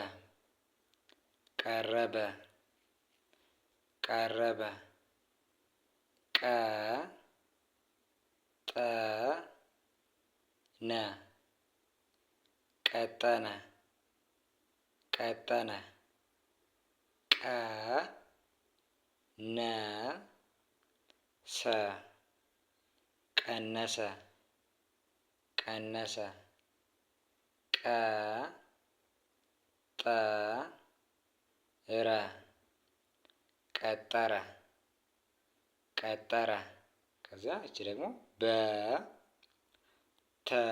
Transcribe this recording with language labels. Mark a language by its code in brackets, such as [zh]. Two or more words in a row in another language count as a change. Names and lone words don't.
[am] ቀረበ ቀረበ ቀ ጠ ነ ቀጠነ ቀጠነ ቀ ነ ሰ ቀነሰ ቀነሰ ቀ ጠ ረ ቀጠረ ቀጠረ። ከዚያ እቺ ደግሞ በ ተ